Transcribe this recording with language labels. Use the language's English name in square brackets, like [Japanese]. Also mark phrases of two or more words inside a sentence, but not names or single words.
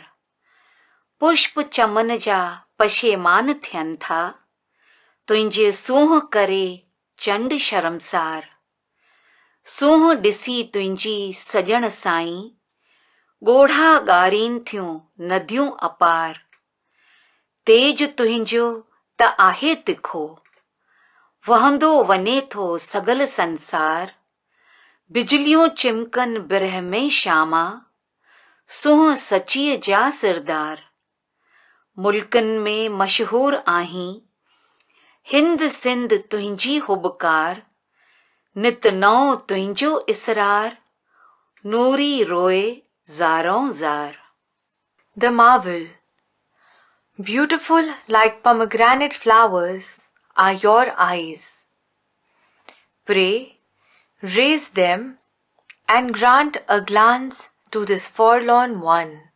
[Sindhi] पुष्प चमन जा पशेमान थियनि था, तुंहिंजे सूंह करे चंड शर्मसार। सूंह ॾिसी तुंहिंजी सॼण साईं, ॻोढ़ा ॻारीनि थियूं नदियूं अपार। तेज तुंहिंजो त आहे तिखो, वहंदो वञे थो सगल संसार। बिजलियूं चिमकन बिरह में श्यामा, सूंह सचीअ जा सिरदार। मुल्कन में मशहूर आहीं, हिंद सिंध तुंहिंजी हुबकार। नित नओं तुंहिंजो इसरार, नूरी रोए ज़ारों ज़ार। [English] The marvel. Beautiful like pomegranate flowers are your eyes. Pray, raise them and grant a glance to this forlorn one.